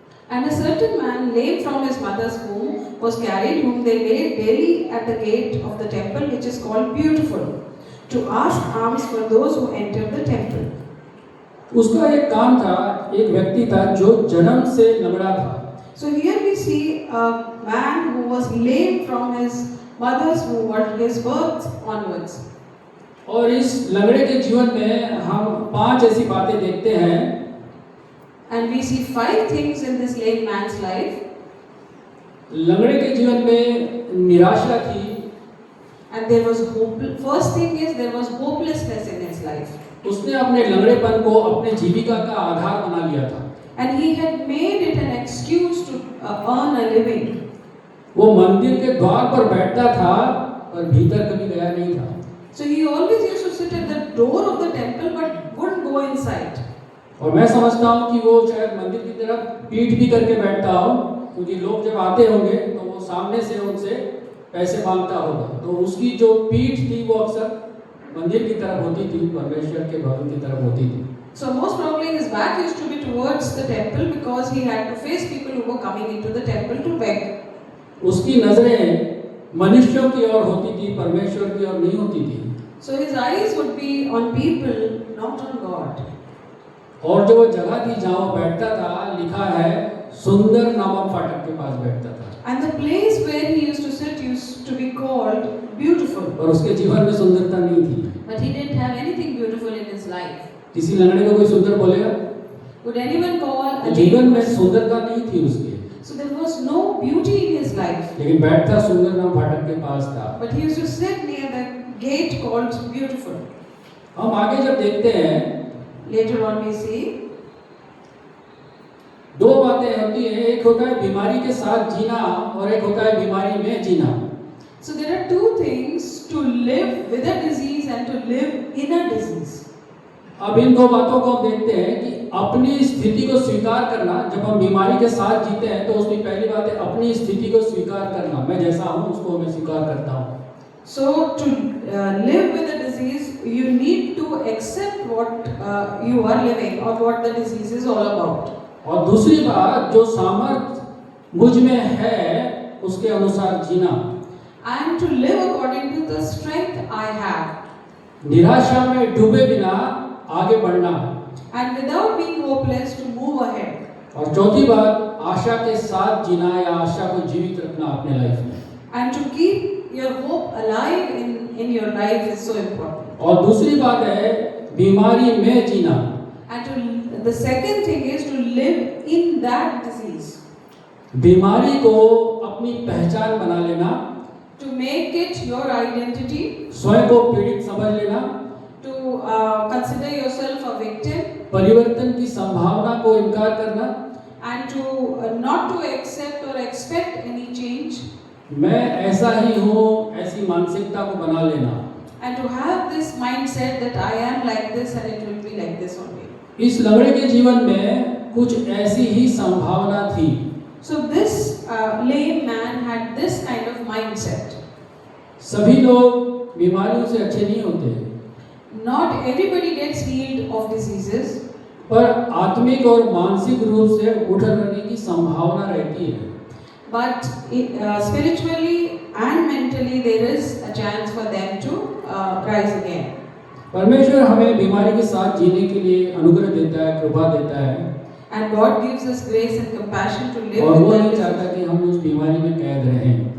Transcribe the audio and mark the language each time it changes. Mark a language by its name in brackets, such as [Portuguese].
[English] And a certain man, lame from his mother's womb, was carried, whom they laid daily at the gate of the temple, which is called Beautiful, to ask alms for those who entered the temple. [Hindi] उसका एक काम था, एक व्यक्ति था जो जन्म से लंगड़ा था। [English] So here we see a man who was lame from his mother's womb, or his birth onwards. [Hindi] और इस लंगड़े के जीवन में हम 5 ऐसी बातें देखते हैं। [English] And we see 5 things in this lame man's life. [Hindi] लंगड़े के जीवन में निराशा थी, [English] And there was hope. First thing is there was hopelessness in his life. [Hindi] उसने अपने लंगड़ेपन को अपने जीविका का आधार बना लिया था। [English] And he had made it an excuse to earn a living. [Hindi] वो मंदिर के द्वार पर बैठता था पर भीतर कभी गया नहीं था। [English] So he always used to sit at the door of the temple but wouldn't go inside. [Hindi] और मैं समझता हूँ कि वो शायद मंदिर की तरफ पीठ भी करके बैठता हो, क्योंकि लोग जब आते होंगे तो वो सामने से उनसे पैसे मांगता होगा, तो उसकी जो पीठ थी वो अक्सर मंदिर की तरफ होती थी, परमेश्वर के भवन की तरफ होती थी। [English] So most probably his back used to be towards the temple because he had to face people who were coming into the temple to beg. [Hindi] उसकी नजरें मनुष्यों की ओर होती थी, परमेश्वर की ओर नहीं होती थी। [English] So his eyes would be on people, not on God. [Hindi] और जो वो जगह थी जहाँ वो बैठता था, लिखा है सुंदर नामक फाटक के पास बैठता था। [English] And the place where he used to sit used to be called Beautiful. [Hindi] और उसके जीवन में सुंदरता नहीं थी। [English] But he didn't have anything beautiful in his life. [Hindi] किसी लंगड़े को कोई सुंदर बोलेगा? [English] Would anyone call a [Hindi] जीवन में [English] lame person? [Hindi] सुंदरता नहीं थी उसके, [English] So there was no beauty in his life. [Hindi] लेकिन बैठता सुंदर नाम फाटक के पास था। [English] But he used to sit near the gate called Beautiful. [Hindi] हम आगे जब देखते हैं, [English] Later on we see [Hindi] 2 बातें होती हैं, एक होता है बीमारी के साथ जीना और एक होता है बीमारी में जीना। [English] So there are 2 things: to live with a disease and to live in a disease. [Hindi] अब इन 2 बातों को हम देखते हैं कि अपनी स्थिति को स्वीकार करना। जब हम बीमारी के साथ जीते हैं तो उसकी पहली बात है अपनी स्थिति को स्वीकार करना। मैं जैसा हूँ उसको मैं स्वीकार करता हूँ। [English] So to live with a disease, you need to accept what you are living or what the disease is all about. [Hindi] और दूसरी बात, जो सामर्थ मुझ में है उसके अनुसार जीना। [English] And to live according to the strength I have. [Hindi] निराशा में डूबे बिना आगे बढ़ना। [English] And without being hopeless, to move ahead. [Hindi] और चौथी बात, आशा के साथ जीना या आशा को जीवित रखना अपने लाइफ में। [English] And to keep your hope alive in your life is so important. [Hindi] और दूसरी बात है बीमारी में जीना। [English] And the second thing is to live in that disease. [Hindi] बीमारी को अपनी पहचान बना लेना [English] to make it your identity, [Hindi] स्वयं को पीड़ित समझ लेना, [English] to consider yourself a victim, [Hindi] परिवर्तन की संभावना को इनकार करना, [English] and to not to accept or expect any change, [Hindi] मैं ऐसा ही हूँ, ऐसी मानसिकता को बना लेना। [English] and to have this mindset that I am like this and it will be like this only. [Hindi] इस लंगड़े के जीवन में कुछ ऐसी ही संभावना थी। [English] So this lame man had this kind of mindset. [Hindi] सभी लोग बीमारियों से अच्छे नहीं होते, [English] Not everybody gets healed of diseases, [Hindi] पर आत्मिक और मानसिक रूप से उठने की संभावना रहती है। [English] but spiritually and mentally there is a chance for them to rise again. [Hindi] परमेश्वर हमें बीमारी के साथ जीने के लिए अनुग्रह देता है, कृपा देता है, [English] And God gives us grace and compassion to live [Hindi] और वो [English] with [Hindi] नहीं [English] that [Hindi] चाहता [English] disease. [Hindi] कि हम उस बीमारी में कैद रहें।